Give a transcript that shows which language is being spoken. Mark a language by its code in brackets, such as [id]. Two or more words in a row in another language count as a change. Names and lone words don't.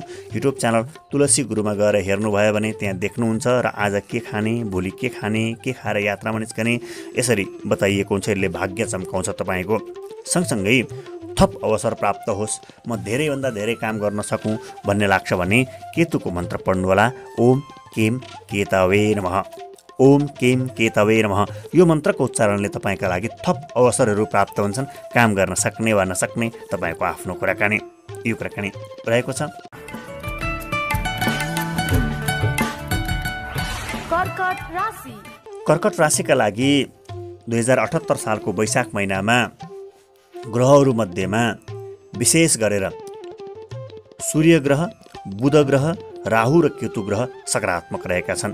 [ne] युट्युब च्यानल तुलसी गुरुमा गएर हेर्नुभयो भने त्यहाँ देख्नुहुन्छ र आज के खाने, भोलि के खाने, के खाएर यात्रामा निस्कने यसरी बताइएको हुन्छ। यसले भाग्य चम्काउँछ तपाईँको। सँगसँगै थप अवसर प्राप्त होस्, म धेरैभन्दा धेरै काम गर्न सकौँ भन्ने लाग्छ भने केतुको मन्त्र पढ्नुहोला। [sa] ओम केम केतवे नमः, ओम केम केतवे नमः। [ne] यो मन्त्रको उच्चारणले तपाईँका लागि थप अवसरहरू प्राप्त हुन्छन्। काम गर्न सक्ने वा नसक्ने तपाईँको आफ्नो कुराकानी रहेको छ। कर्कट राशिका लागि 2078 सालको वैशाख महिनामा ग्रहहरू मध्येमा विशेष गरेर सूर्य ग्रह, बुध ग्रह, राहु र केतु ग्रह सकारात्मक रहेका छन्।